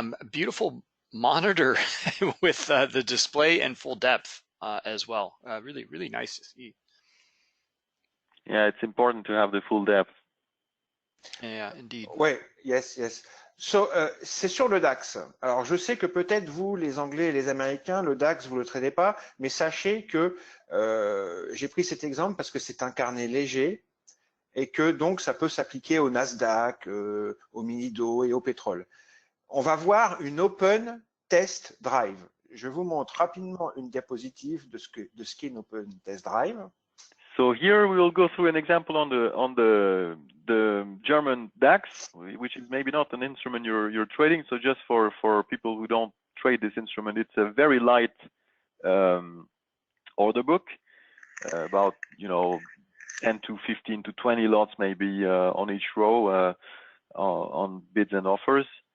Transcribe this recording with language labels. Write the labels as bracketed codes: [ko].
[en] Beautiful monitor with the display and full depth as well. Really, really nice to see. Yeah, it's important to have the full depth. Yeah, indeed. [fr] Oui, [en] yes. So, [fr] c'est sur le DAX. Alors, je sais que peut-être vous, les Anglais et les Américains, le DAX, vous le traitez pas, mais sachez que j'ai pris cet exemple parce que c'est un carnet léger et que donc ça peut s'appliquer au Nasdaq, au Minido et au pétrole. On va voir une Open Test Drive. Je vous montre rapidement une diapositive de ce qu'est une Open Test Drive. [en] So here we will go through an example on the German DAX, which is maybe not an instrument you're trading. So just for people who don't trade this instrument, it's a very light order book, about 10 to 15 to 20 lots maybe on each row on bids and offers.